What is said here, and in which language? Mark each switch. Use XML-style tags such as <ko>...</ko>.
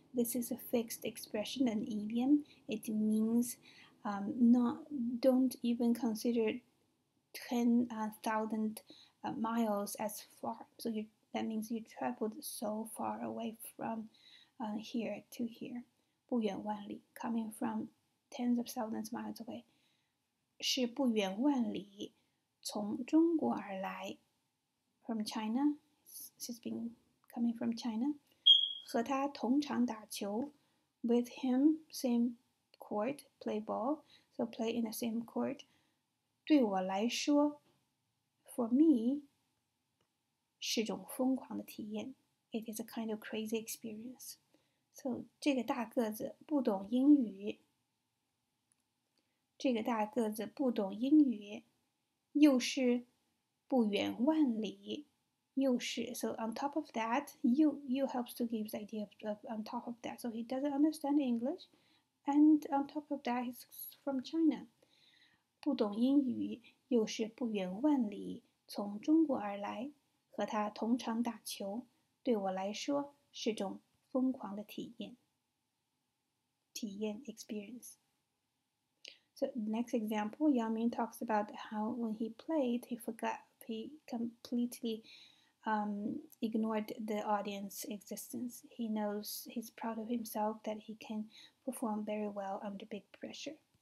<en>This is a fixed expression, an idiom. It means don't even consider 10,000 miles as far. So that means you traveled so far away from here to here.</en> <zh>不远万里</zh> <en>coming from tens of thousands miles away.</en> <zh>是不远万里从中国而来。</zh> <en>From China, she's been coming from China.</en> <zh>和他同场打球</zh> <en>with him, same court, play ball, so play in the same court.</en> <zh>对我来说</zh> <en>for me</en> <zh>是种疯狂的体验</zh> <en>It is a kind of crazy experience. So</en> <zh>这个大个子不懂英语，这个大个子不懂英语，又是</zh> <en>不远万里，又是 so on top of that, you helps to give the idea of on top of that. So he doesn't understand English, and on top of that, he's from China.</en> <zh>不懂英语，又是不远万里从中国而来，和他同场打球，对我来说是种疯狂的体验。</zh> <en>体验 experience. So next example, Yao Ming talks about how when he played, he completely ignored the audience existence. He knows he's proud of himself that he can perform very well under big pressure.</en>